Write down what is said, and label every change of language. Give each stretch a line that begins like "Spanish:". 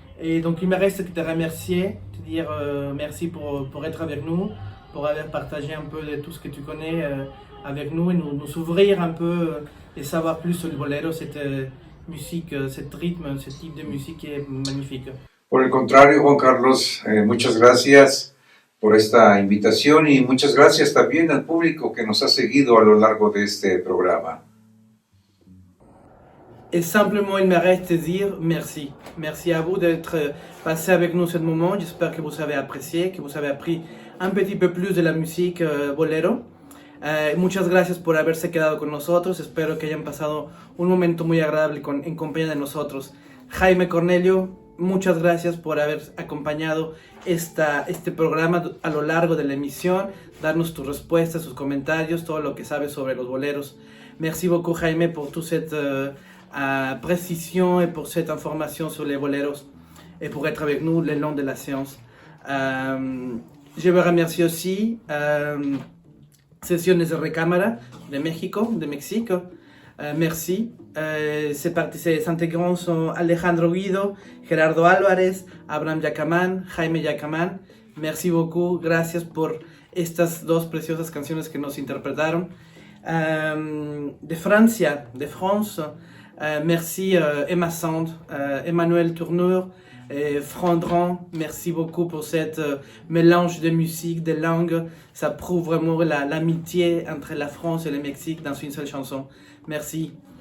French: Et donc, il me reste que te remercier, te dire merci pour être avec nous, pour avoir partagé un peu de tout ce que tu connais avec nous et nous ouvrir un peu et savoir plus sur le bolero, cette musique, ce rythme, ce type de musique qui est magnifique.
Spanish: Por el contrario, Juan Carlos, muchas gracias por esta invitación y muchas gracias también al público que nos ha seguido a lo largo de este programa.
French: Et simplement, il me reste de dire merci. Merci à vous d'être passé avec nous ce moment. J'espère que vous avez apprécié, que vous avez appris un petit peu plus de la musique bolero.
Spanish: Muchas gracias por haberse quedado con nosotros. Espero que hayan pasado un momento muy agradable en compañía de nosotros. Jaime Cornelio, muchas gracias por haber acompañado este programa a lo largo de la emisión, darnos tus respuestas, tus comentarios, todo lo que sabes sobre los boleros.
French: Merci beaucoup Jaime pour toute cette précision et pour cette information sur les boleros et pour être avec nous le long de la séance. Je veux remercier aussi Sesiones de Recámara de México, de Mexique. Merci. Ces intégrants sont Alejandro Guido, Gerardo Álvarez, Abraham Yacaman, Jaime Yacaman. Merci beaucoup.
Spanish: Gracias por estas dos preciosas canciones que nos interpretaron. De Francia,
French: de France, merci Emma Sand, Emmanuel Tourneur, Frandran, merci beaucoup pour cette mélange de musique, de langues. Ça prouve vraiment l'amitié entre la France et le Mexique dans une seule chanson. Merci.